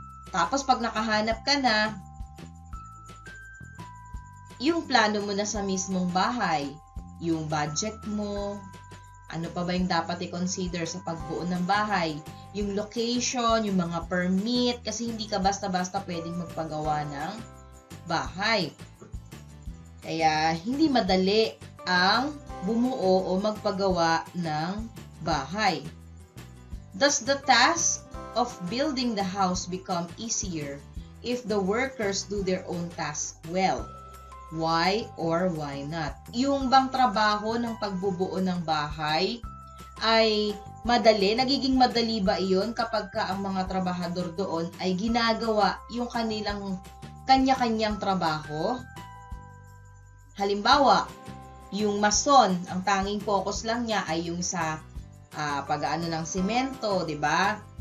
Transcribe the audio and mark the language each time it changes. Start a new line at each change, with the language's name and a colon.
Filipino: Tapos pag nakahanap ka na, yung plano mo na sa mismong bahay, yung budget mo, ano pa ba yung dapat i-consider sa pagbuo ng bahay? Yung location, yung mga permit, kasi hindi ka basta-basta pwedeng magpagawa ng bahay. Kaya, hindi madali ang bumuo o magpagawa ng bahay.
English: Does the task of building the house become easier if the workers do their own task well? Why or why not?
Filipino: Yung bang trabaho ng pagbubuo ng bahay ay madali? Nagiging madali ba iyon kapag ka ang mga trabahador doon ay ginagawa yung kanilang kanya-kanyang trabaho? Halimbawa, yung mason, ang tanging focus lang niya ay yung sa pag-aano ng semento, di ba?